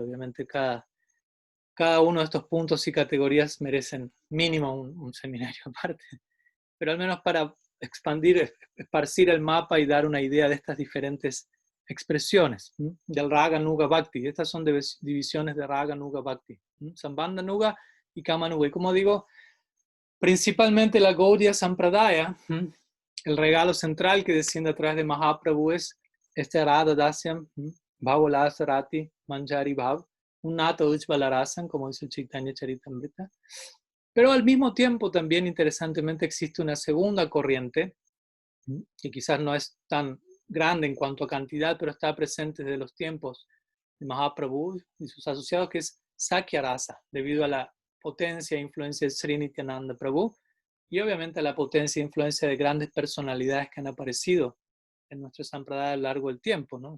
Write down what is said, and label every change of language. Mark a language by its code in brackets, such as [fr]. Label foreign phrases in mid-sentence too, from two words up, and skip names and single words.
[es] Obviamente cada uno de estos puntos y categorías merecen mínimo un seminario aparte, pero al menos para esparcir el mapa y dar una idea de estas diferentes expresiones del Raga Nuga Bhakti. Estas son divisiones de Raga Nuga Bhakti, Sambandha Nuga y Kama Nuga. Y como digo, principalmente la Gaudiya Sampradaya, el regalo central que desciende a través de Mahaprabhu es este Radha Dasyam, Bhavolasa Rati, Manjari Bhav, un Nata Ujjvala como dice el Chaitanya Charitamrita. Pero al mismo tiempo también interesantemente existe una segunda corriente, que quizás no es tan grande en cuanto a cantidad, pero está presente desde los tiempos de Mahaprabhu y sus asociados, que es Sakya Rasa, debido a la potencia e influencia de Sri Nityananda Prabhu y obviamente a la potencia e influencia de grandes personalidades que han aparecido en nuestro Sampradaya a lo largo del tiempo, ¿no?